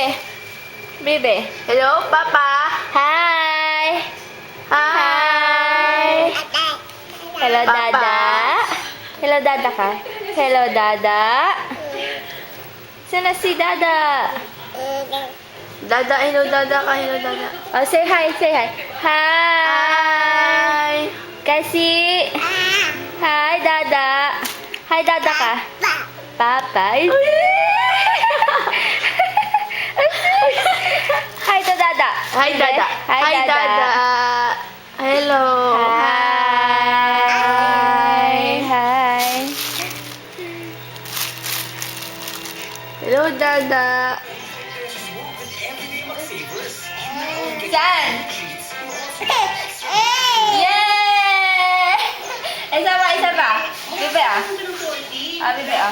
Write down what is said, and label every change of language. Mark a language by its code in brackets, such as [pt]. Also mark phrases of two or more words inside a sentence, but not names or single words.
[en] Bibi. Hello, Papa. Hi. Hi. Hello, Papa. Dada. Hello, Dada ka. Hello, Dada. [tl] Sana si Dada. [en] Dada, hello, Dada ka, hello, Dada. Oh, say hi, say hi. Hi. Kasi. Hi, Dada. Hi, Dada ka. Papa. Hi to Dada. Hi, Dada. Hi, Dada. Hello. Hi. Hi. Hello, Dada. [tl] Saan? [en] Yay! [tl] Isa pa, isa pa. Bibi ah. Ah, bibi ah.